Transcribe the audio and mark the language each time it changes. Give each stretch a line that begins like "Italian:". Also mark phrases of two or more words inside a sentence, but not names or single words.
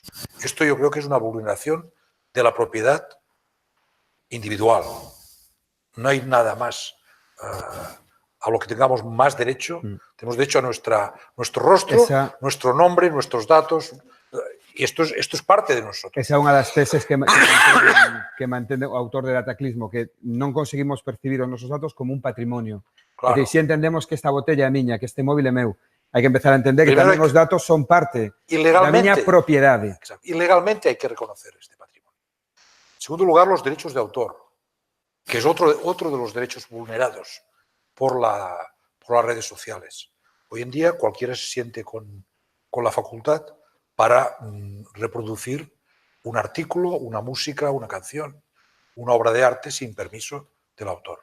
Spanish: Esto yo creo que es una vulneración de la propiedad individual. No hay nada más a lo que tengamos más derecho. Tenemos derecho a nuestro rostro, nuestro nombre, nuestros datos. Y esto es parte de nosotros.
Galician: Esa é unha das teses que mantén o autor del Ataclismo, que non conseguimos percibir os nosos datos como un patrimonio. Claro. É dicir, si entendemos que esta botella é miña, que este móvil é meu, hai que empezar a entender que tamén os datos son parte da miña propiedade. Exacto.
Spanish: Y legalmente hay que reconocer este patrimonio. En segundo lugar, los derechos de autor, que es otro de los derechos vulnerados por las redes sociales. Hoy en día cualquiera se siente con la facultad para reproducir un artículo, una música, una canción, una obra de arte sin permiso del autor.